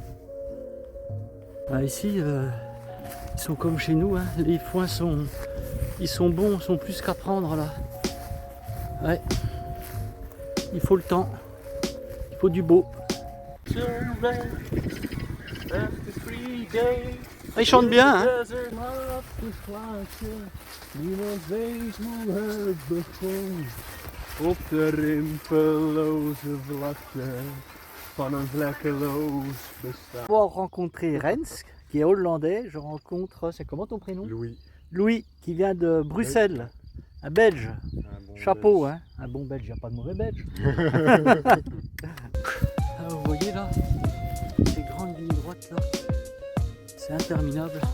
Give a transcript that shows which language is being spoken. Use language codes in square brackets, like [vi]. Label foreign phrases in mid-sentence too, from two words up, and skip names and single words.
[fr] Ah, ici, ils sont comme chez nous, hein. Les foins sont bons, sont plus qu'à prendre là. Ouais. Il faut le temps, il faut du beau. Il chante bien, hein. [nl] Op de rimpeloze vlakte van een vlekkeloos bestaan. [fr] Pour rencontrer Rens, qui est hollandais, je rencontre, c'est comment ton prénom? Louis. Louis, qui vient de Bruxelles, un Belge. Bon Chapeau, hein. Un bon Belge, il n'y a pas de mauvais Belge. Ah, vous voyez là, ces grandes lignes droites là, c'est interminable.